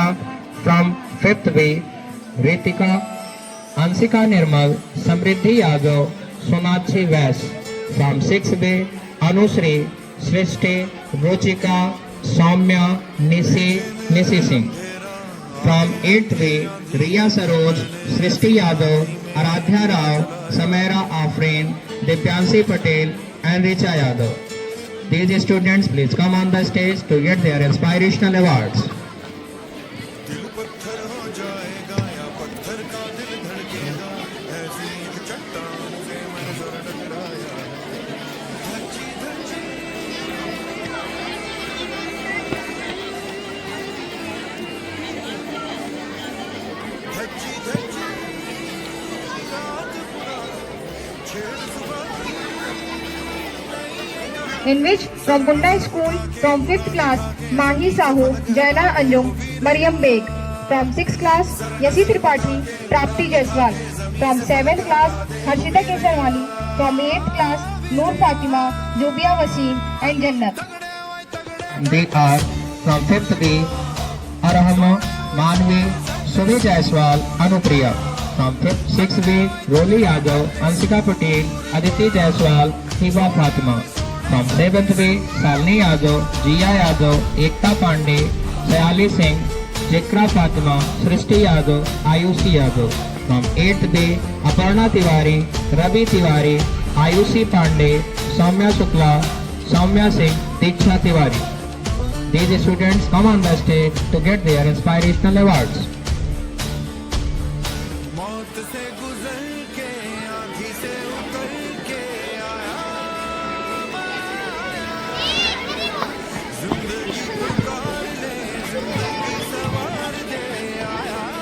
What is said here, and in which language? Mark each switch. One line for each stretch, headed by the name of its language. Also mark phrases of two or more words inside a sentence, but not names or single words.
English: From 5th B, Ritika, Ansika Nirmal, Samriddhi Yadav, Sonakshi Vash. From 6th B, Anusri, Srishti, Ruchika, Soumya, Nisi Singh. From 8th B, Riya Saroj, Srishti Yadav, Aradhya Rao, Samera Afreen, Dipyanshi Patel, and Richa Yadav. These students please come on the stage to get their inspirational awards.
Hindi: दिल पत्थर हो जाएगा या पत्थर का दिल धड़केगा, ऐसी एक चट्टान से मंजर टकराया। धज्जी धज्जी धज्जी धज्जी रात पुरानी छेड़ सुबह की
English: In which from Kunda School, from 5th class, Mahi Sahu, Jaina Anjum, Mariam Beg. From 6th class, Yasi Tripathi, Prapti Jaiswal. From 7th class, Harshita Kesarwani. From 8th class, Noor Fatima, Jubia Wasim, and Jannat. They are from 5th B, Arahama, Manvi, Sudhi Jaiswal, Anupriya. From 6th B, Roli Yadav, Ansika Patel, Aditi Jaiswal, Hiba Fatima. From 7th B, Salni Yadav, Jia Yadav, Ekta Pandey, Sayali Singh, Jikra Fatima, Srishti Yadav, Ayushi Yadav. From 8th B, Aparna Tiwari, Ravi Tiwari, Ayushi Pandey, Soumya Shukla, Soumya Singh, Diksha Tiwari. These students come on the stage to get their inspirational awards.
Hindi: मौत से गुजर के आँधी से उतर के आया, जिंदगी पुकार ले, जिंदगी सवार दे आया।